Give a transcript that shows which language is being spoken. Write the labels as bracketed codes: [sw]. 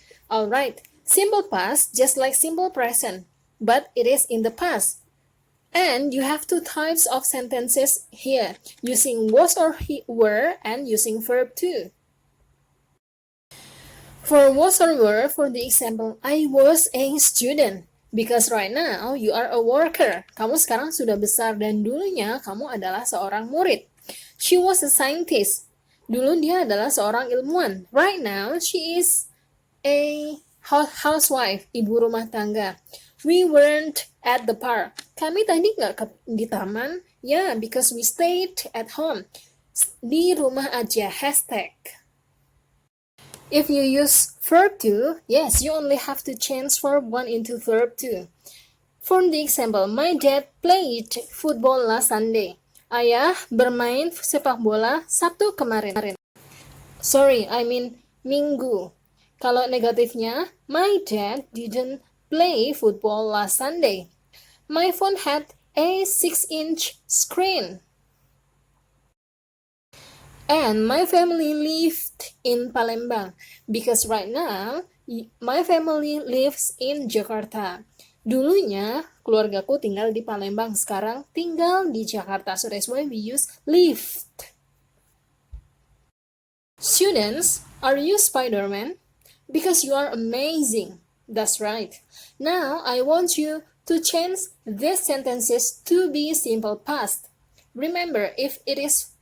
[en] Alright, simple past just like simple present, but it is in the past. And you have 2 types of sentences here, using was or were and using verb too. For was or were, for the example, I was a student. Because right now, you are a worker. [id] Kamu sekarang sudah besar dan dulunya kamu adalah seorang murid. [en] She was a scientist. [id] Dulu dia adalah seorang ilmuwan. [en] Right now, she is a housewife, [id] ibu rumah tangga. [en] We weren't at the park. [id] Kami tadi nggak di taman. [en] Yeah, because we stayed at home. [id] Di rumah aja, [en] hashtag. If you use verb to, yes, you only have to change verb 1 into verb 2. For the example, my dad played football last Sunday. [id] Ayah bermain sepak bola Sabtu kemarin. [en] Sorry, I mean minggu. [id] Kalau negatifnya, [en] my dad didn't play football last Sunday. My phone had a 6-inch screen. And my family lived in Palembang. Because right now, my family lives in Jakarta. [id] Dulunya, keluargaku tinggal di Palembang, sekarang tinggal di Jakarta. [en] So that's why we use lived. Students, are you Spider-Man? Because you are amazing. That's right. Now, I want you to change these sentences to be simple past. Remember, if it is